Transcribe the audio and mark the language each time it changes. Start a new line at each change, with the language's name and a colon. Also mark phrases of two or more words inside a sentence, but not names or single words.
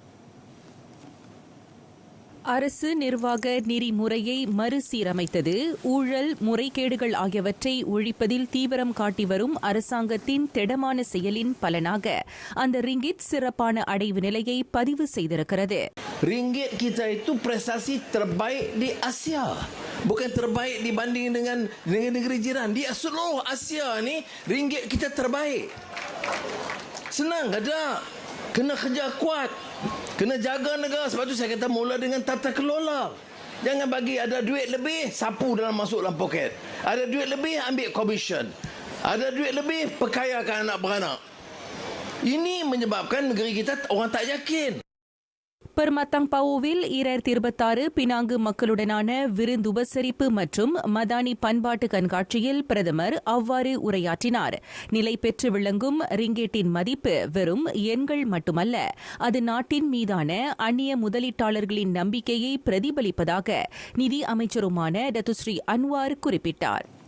Tamil: அரசு நிர்வாக நெறிமுறையை மறுசீரமைத்தது, ஊழல் முறைகேடுகள் ஆகியவற்றை ஒழிப்பதில் தீவிரம் காட்டி வரும் அரசாங்கத்தின் திடமான செயலின் பலனாக அந்த ரிங்கிட் சிறப்பான அடைவு நிலையை பதிவு செய்திருக்கிறது.
Malay: Ringgit kita itu prestasi terbaik di Asia. Bukan terbaik dibanding dengan negeri jiran. Di seluruh Asia ni ringgit kita terbaik. Senang ada. Kena kerja kuat. Kena jaga negara. Sebab tu saya kata mula dengan tata kelola. Jangan bagi ada duit lebih, sapu dalam masuk dalam poket. Ada duit lebih, ambil commission. Ada duit lebih, perkayakan anak beranak. Ini menyebabkan negeri kita orang tak yakin.
Tamil: பெர்மத்தங் பவோவில் 2026 பினாங்கு மக்களுடனான விருந்துபசரிப்பு மற்றும் மதானி பண்பாட்டு கண்காட்சியில் பிரதமர் அவ்வாறு உரையாற்றினார். நிலை பெற்று விளங்கும் ரிங்கேட்டின் மதிப்பு வெறும் எண்கள் மட்டுமல்ல, அது நாட்டின் மீதான அந்நிய முதலீட்டாளர்களின் நம்பிக்கையை பிரதிபலிப்பதாக நிதி அமைச்சருமான டத்துஸ்ரீ அன்வார் குறிப்பிட்டார்.